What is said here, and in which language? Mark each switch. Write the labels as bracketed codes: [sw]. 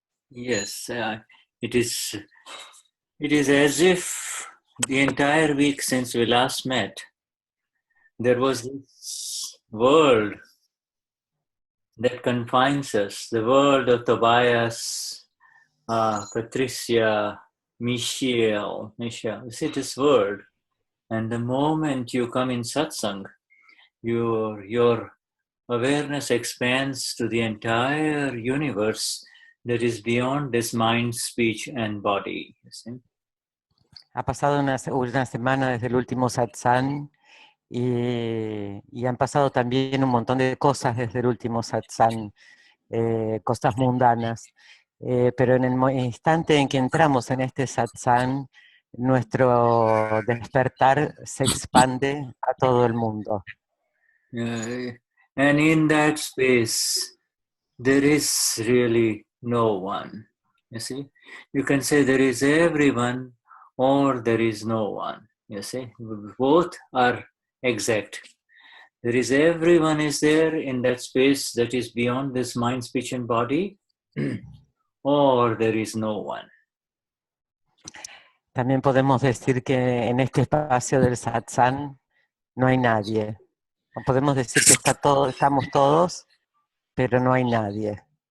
[en] Yes, it is as if the entire week since we last met, there was this world that confines us, the world of Tobias, Patricia, Michelle. You see this world, and the moment you come in satsang, your awareness expands to the entire universe that is beyond this mind, speech, and body. You see? [es] Ha pasado una semana desde el último satsang y han pasado también un montón de cosas desde el último satsang, cosas mundanas. Pero en el instante en que entramos en este satsang, nuestro despertar se expande a todo el mundo. [en] And in that space, there is really no one. You see, you can say there is everyone or there is no one. You see, both are exact. There is everyone is there in that space that is beyond this mind, speech, and body, or there is no one. [es] También podemos decir que en este espacio del satsang no hay nadie. Podemos decir que estamos todos, pero no hay nadie.